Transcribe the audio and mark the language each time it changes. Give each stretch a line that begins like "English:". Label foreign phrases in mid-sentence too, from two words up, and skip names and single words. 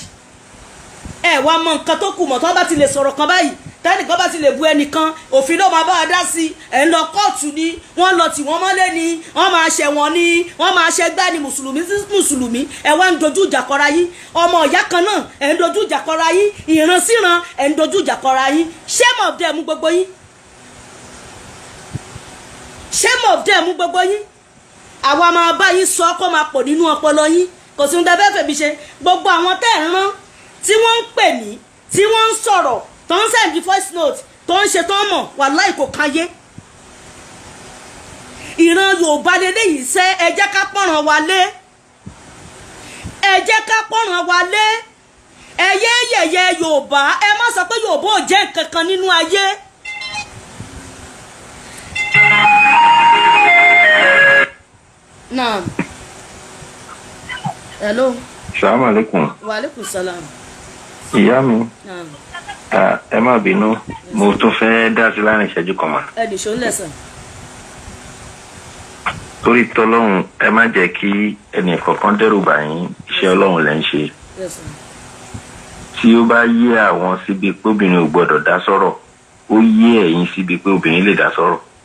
Yoruba: Ẹ wá mọ nǹkan tó kù mọ̀ tó bá ti lè sọ̀rọ̀ kan báyìí, tẹ́nìkan bá ti lè bu ẹnìkan, òfin ló máa bá a dá sí. Ẹ̀ ń lọ kóòtù ni, wọ́n lọ tì wọ́n mọ́lé ni, wọ́n máa ṣẹ̀wọ̀n ni, wọ́n máa ṣẹgbẹ́ ni, mùsùlùmí sí mùsùlùmí. Ẹ wá ń dojú ìjà kọra yín. Ọmọ ìyá kan náà ẹ̀ ń dojú ìjà kọra yín. Ìran síran ẹ̀ ń dojú ìjà kọra yín.
English: Shame of them
Yoruba: gbogbo yín.
English: Shame of them
Yoruba: gbogbo yín. Àwa máa bá yín sọ kó máa pọ̀ nínú ọpọlọ yín. Kò sí ohun tẹ́ fẹ́ fèmí ṣe. Gbogbo àwọn tẹ́ ẹ̀ ń rán tí wọ́n ń pè mí, tí wọ́n ń sọ̀rọ̀, tó ń
English: send voice note,
Yoruba: tó ń ṣe tó ń mọ̀, wàláhì kò káyé. Ìran Yorùbá lélẹ́yìí sẹ́, ẹ jẹ́ ká pọ̀ràn wa lé. Ẹ jẹ́ ká pọ̀ràn wa lé. Ẹ yé yẹ̀yẹ́ Yorùbá, ẹ má sọ pé Yorùbá ò jẹ́ nǹkan kan nínú ayé. Naam. Hello.
Arabic: السلام عليكم. وعليكم السلام.
Yoruba: Ìyá mi. Naam. Ẹ má bínú, mo tún fẹ́ dá sí láàrin ìṣẹ́jú kan mà. Ẹ dìṣó lẹ́sàn. torí tọ́lọ́run ẹ má jẹ́ kí ẹnì kọ̀ọ̀kan dẹ́rù bà yín, iṣẹ́ Ọlọ́run lẹ́ ń ṣe. Tí ó bá yé àwọn síbi pé obìnrin ò gbọ́dọ̀ dá sọ̀rọ̀, ó yé ẹ̀yin síbi pé obìnrin lè dá sọ̀rọ̀.